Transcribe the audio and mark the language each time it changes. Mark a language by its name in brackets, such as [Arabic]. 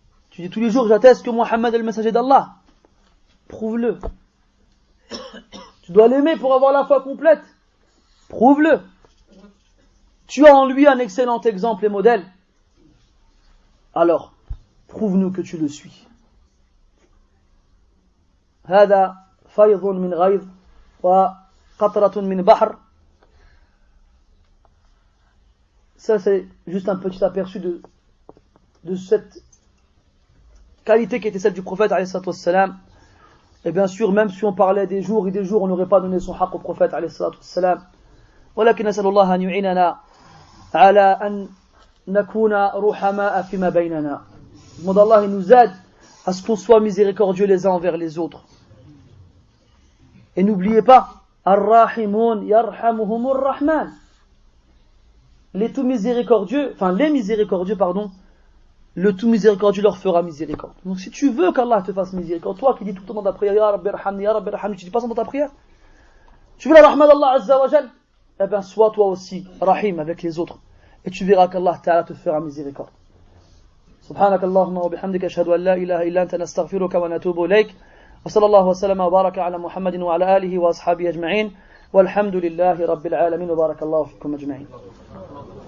[French] Tu dis tous les jours j'atteste que Muhammad est le messager d'Allah. Prouve-le. Tu dois l'aimer pour avoir la foi complète. Prouve-le. Tu as en lui un excellent exemple et modèle. Alors, prouve-nous que tu le suis. [Arabic] هذا فيض من غيظ وقطرة من بحر. [French] Ça c'est juste un petit aperçu de cette qualité qui était celle du prophète alayhi salatu wassalam. Et bien sûr, même si on parlait des jours et des jours, on n'aurait pas donné son haqq au prophète alayhi salatu wassalam. [Arabic] ولكن نسأل الله أن يعيننا على أن نكون رحماء فيما بيننا. [French] Demande Allah, il nous aide à ce qu'on soit miséricordieux les uns envers les autres. Et n'oubliez pas, [Arabic] Ar-Rahimun yarhamuhumur Rahman. [French] Les tout miséricordieux, le tout miséricordieux leur fera miséricorde. Donc si tu veux qu'Allah te fasse miséricorde, toi qui dis tout le temps dans ta prière, [Arabic] Ya Rabbi Rahmani, Ya Rabbi Rahmani, [French] tu dis pas ça dans ta prière? Tu veux la rahma d'Allah Azza wa Jal? Eh bien, sois toi aussi rahim avec les autres. Et tu verras qu'Allah Ta'ala te fera miséricorde. [Arabic] سبحانك اللهم وبحمدك أشهد أن لا إله إلا أنت نستغفرك ونتوب إليك وصلى الله وسلم وبارك على محمد وعلى آله وأصحابه أجمعين والحمد لله رب العالمين وبارك الله فيكم أجمعين.